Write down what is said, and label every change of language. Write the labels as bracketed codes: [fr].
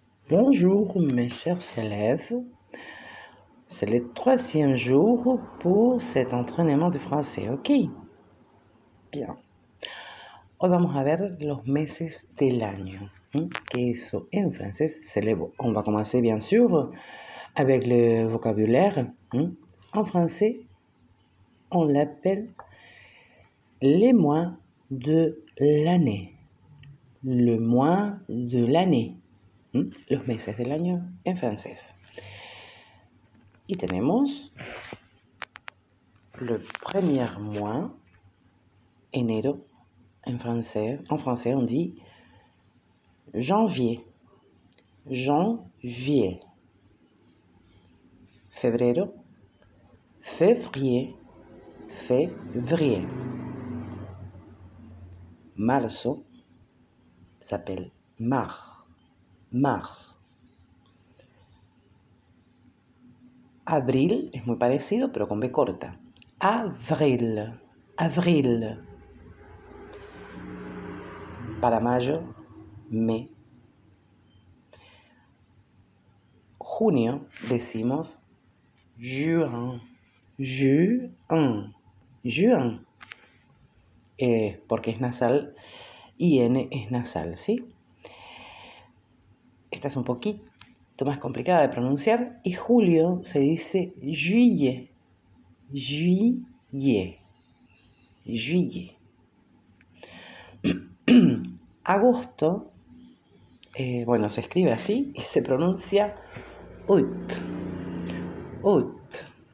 [fr] Bonjour mes chers élèves, c'est le 3e jour pour cet entraînement de français, ¿ok? Bien. [es] Hoy vamos a ver los meses del año, que eso en francés [fr] c'est le... On va commencer bien sûr avec le vocabulaire. En français, on l'appelle les mois de l'année. Le mois de l'année. [es] Los meses del año en francés. Y tenemos [fr] le premier mois, enero, en français on dit janvier, janvier. Febrero, février, février. Marzo s'appelle mars, mars. [es] Abril es muy parecido, pero con B corta. [fr] Avril, avril. [es] Para mayo, mai. Junio decimos [fr] juin, juin, juin. [es] Porque es nasal y N es nasal, ¿sí? Esta es un poquito más complicada de pronunciar. Y julio se dice juillet, juillet, juillet. Agosto, se escribe así y se pronuncia août, août.